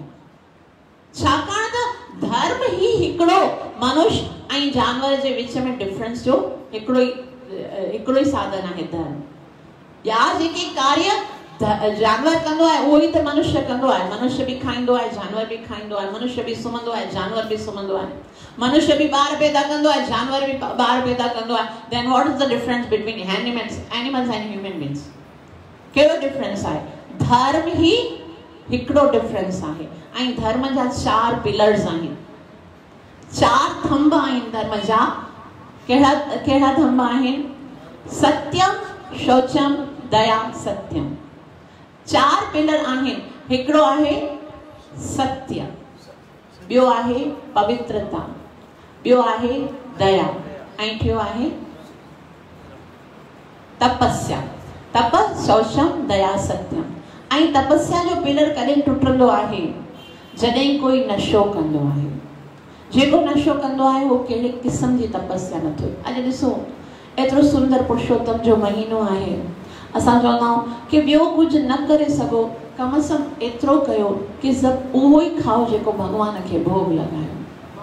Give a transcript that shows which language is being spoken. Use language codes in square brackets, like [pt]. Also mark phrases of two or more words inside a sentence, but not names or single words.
[sd] छाकाणि त धर्म ही हिकिड़ो मनुष्य ऐं जानवर जे विच में डिफरेंस जो हिकिड़ो ई साधन आहे धर्म। या जेके कार्य जानवर कंदो आहे उहो ई त मनुष्य कंदो आहे। मनुष्य भी खाईंदो आहे, जानवर भी खाईंदो आहे, मनुष्य भी सुम्हंदो आहे, जानवर भी सुम्हंदो आहे, मनुष्य भी ॿार पैदा कंदो आहे, जानवर भी ॿार पैदा कंदो आहे। [en] Then what is the difference between animals and human beings? [sd] कहिड़ो डिफरेंस आहे? धर्म ही हिकिड़ो डिफरेंस आहे। ऐं धर्म जा 4 पिलर्स आहिनि, 4 थंब आहिनि धर्म जा। कहिड़ा थंब आहिनि? [sa] सत्यम, शौचम, दया, सत्यम। [sd] 4 पिलर आहिनि। हिकिड़ो आहे सत्य, ॿियो आहे पवित्रता, ॿियो आहे दया, ऐं टियों आहे तपस्या। [sa] तप, शौचम, दया, सत्यम। [sd] ऐं तपस्या जो पिलर कॾहिं टुटंदो आहे? जॾहिं कोई नशो कंदो आहे। जेको नशो कंदो आहे उहो कहिड़े क़िस्म जी तपस्या नथो। अॼु ॾिसो, एतिरो सुंदर पुरुषोत्तम जो महीनो आहे, असां चवंदा आहियूं कि ॿियो कुझु न करे सघो, [hi] कम से कम [sd] एतिरो कयो कि सभु उहो ई खाओ जेको भॻवान खे भोग लॻायो।